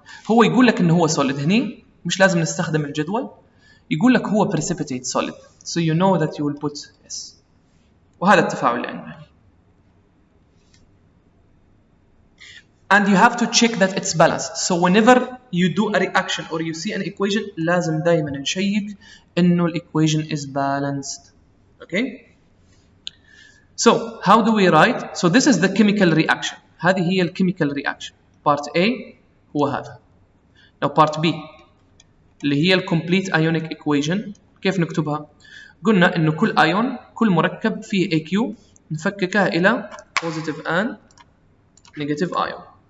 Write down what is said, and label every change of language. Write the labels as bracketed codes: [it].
[ar] هو يقول لك إنه هو solid هني، مش لازم نستخدم الجدول. يقول لك [en] هو precipitate solid, so you know that you will put S. [ar] وهذا التفاعل اللي عندنا. [en] And you have to check that it's balanced. So whenever you do a reaction or you see an equation [ar] لازم دائما نشيك إنه [en] equation is balanced. Okay? So how do we write? So this is the chemical reaction. [ar] هذه هي [en] chemical reaction. Part A [ar] هو هذا. [en] Now part B [ar] اللي هي [en] complete ionic equation. [ar] كيف نكتبها؟ قلنا إنه كل ion كل مركب فيه AQ نفككها إلى [en] positive and negative ion.